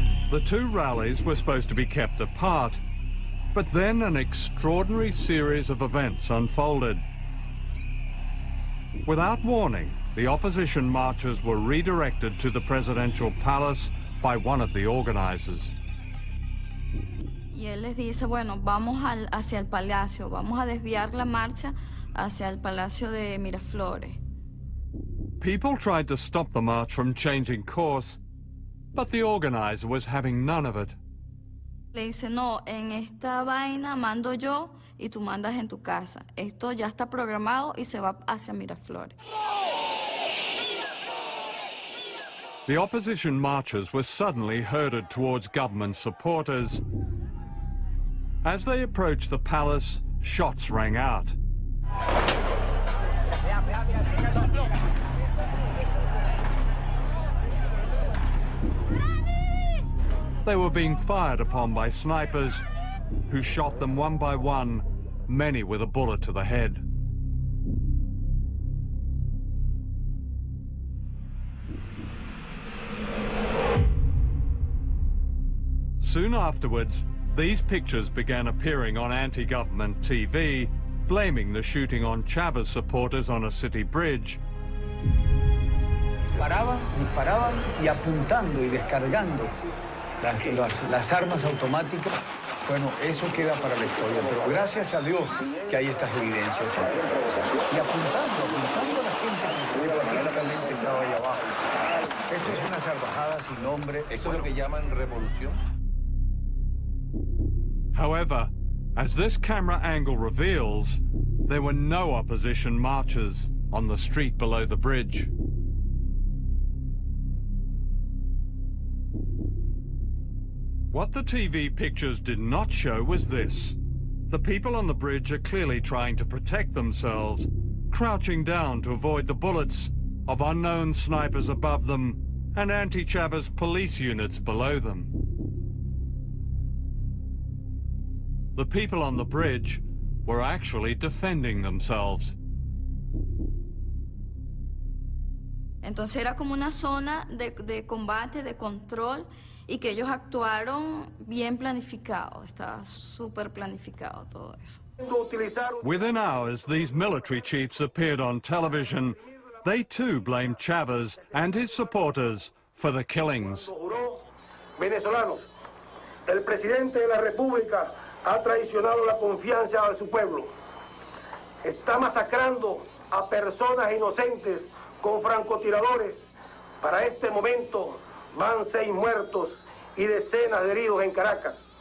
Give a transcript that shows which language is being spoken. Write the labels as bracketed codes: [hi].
[en] The two rallies were supposed to be kept apart, but then an extraordinary series of events unfolded. Without warning, the opposition marchers were redirected to the presidential palace by one of the organizers. [es] Y él les dice, bueno, vamos hacia el palacio, vamos a desviar la marcha hacia el palacio de Miraflores. [en] People tried to stop the march from changing course, but the organizer was having none of it. [es] Le dice, no, en esta vaina mando yo y tú mandas en tu casa. Esto ya está programado y se va hacia Miraflores. [en] The opposition marchers were suddenly herded towards government supporters. As they approached the palace, shots rang out. They were being fired upon by snipers who shot them one by one, many with a bullet to the head. Soon afterwards, these pictures began appearing on anti-government TV, blaming the shooting on Chavez supporters on a city bridge. [es] Disparaban y apuntando y descargando las armas automáticas. Bueno, eso queda para la historia, pero gracias a Dios que hay estas evidencias. Y apuntando a la gente que pacíficamente estaba ahí abajo. Esto es una salvajada sin nombre. ¿Eso es lo que llaman revolución? [en] However, as this camera angle reveals, there were no opposition marchers on the street below the bridge. What the TV pictures did not show was this. The people on the bridge are clearly trying to protect themselves, crouching down to avoid the bullets of unknown snipers above them and anti-Chavez police units below them. The people on the bridge were actually defending themselves. [es] Entonces era como una zona de combate, de control, y que ellos actuaron bien planificado, estaba súper planificado todo eso. [en] Within hours, these military chiefs appeared on television. They too blamed Chavez and his supporters for the killings. [es] Venezolanos, el presidente de la República ha traicionado la confianza de su pueblo. Está masacrando a personas inocentes con francotiradores. Para este momento van 6 muertos y decenas de heridos en Caracas.